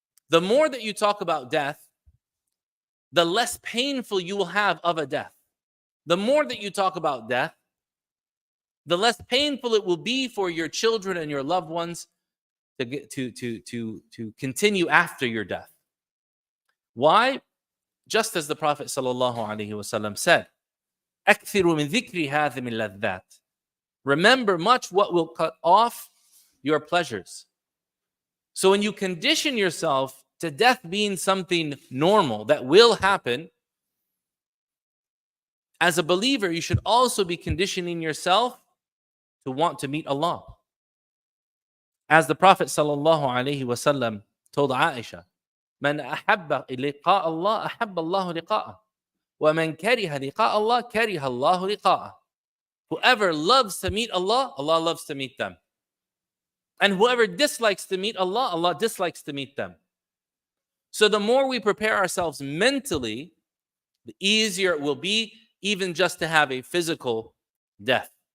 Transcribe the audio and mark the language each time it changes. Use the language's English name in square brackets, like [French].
[English] The more that you talk about death, the less painful you will have of a death. The more that you talk about death, the less painful it will be for your children and your loved ones to continue after your death. Why? Just as the Prophet ﷺ said, [Arabic] أَكْثِرُ مِنْ ذِكْرِ هَذِهِ مِنْ لَذَّاتِ. [English] Remember much what will cut off your pleasures. So when you condition yourself to death being something normal that will happen, as a believer, you should also be conditioning yourself to want to meet Allah. As the Prophet ﷺ told Aisha, [Arabic] من أحب لقاء الله أحب الله لقاءه ومن كره لقاء الله كره الله لقاءه. [English] Whoever loves to meet Allah, Allah loves to meet them. And whoever dislikes to meet Allah, Allah dislikes to meet them. So the more we prepare ourselves mentally, the easier it will be even just to have a physical death.